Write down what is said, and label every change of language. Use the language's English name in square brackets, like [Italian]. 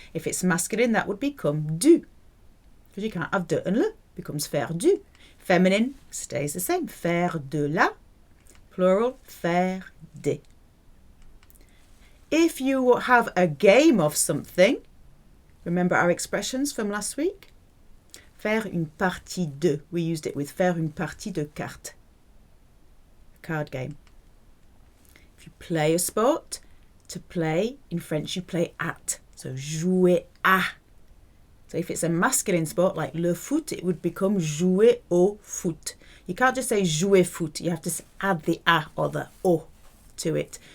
[English] If it's masculine, that would become du. Because you can't have de and le. It becomes [French] faire du. [English] Feminine stays the same. [French] Faire de la. Plural, faire des. [English] If you have a game of something, remember our expressions from last week? [French] Faire une partie de. [English] We used it with [French] faire une partie de cartes. [English] A card game. If you play a sport, to play, in French you play at. So jouer à. So if it's a masculine sport like le foot, it would become [French] jouer au foot. [English] You can't just say [French] jouer foot. [English] You have to add the à or the au to it.